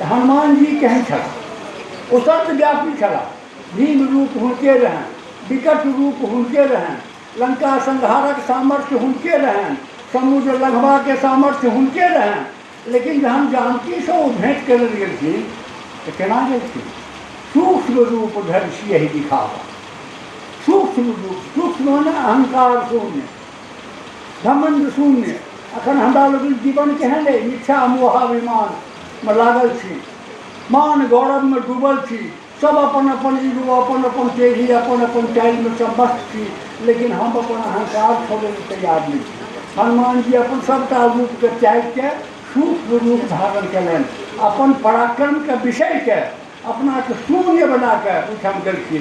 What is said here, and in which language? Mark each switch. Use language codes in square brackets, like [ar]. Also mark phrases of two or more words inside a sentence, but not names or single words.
[mai] हनुमान जी केहन छलाह, ओ सर्वव्यापी छलाह। भीम रूप हुनके रहनि, विकट रूप हुनके रहनि, लंका संहारक सामर्थ्य हुनके रहनि, समुद्र लघबाके सामर्थ्य हुनके रहनि। लेकिन जहन जानकीसँ ओ भेँट करल गेलखिन तऽ केना गेलखिन। [awa] सूक्ष्म रूप धरि सियहि दिखावा। [mai] सूक्ष्म रूप, सूक्ष्म माने अहंकार शून्य, घमंड शून्य। अखन हमरा लोगन जीवन केहन अइ, मिथ्या मोहाभिमानमे लागल छी, मान गौरवमे डूबल छी, सब अपन अपन ईगो, अपन अपन तेजी, अपन अपन चालिमे सब मस्त छी। लेकिन हम अपन अहंकार छोड़ै लेल तैयार नहीं छी। हनुमान जी अपन सबटा रूपके त्याग के सूक्ष्म रूप धारण कयलनि, अपन पराक्रमके विषयके अपनाके शून्य बना कऽ ओहिठाम गेलखिन।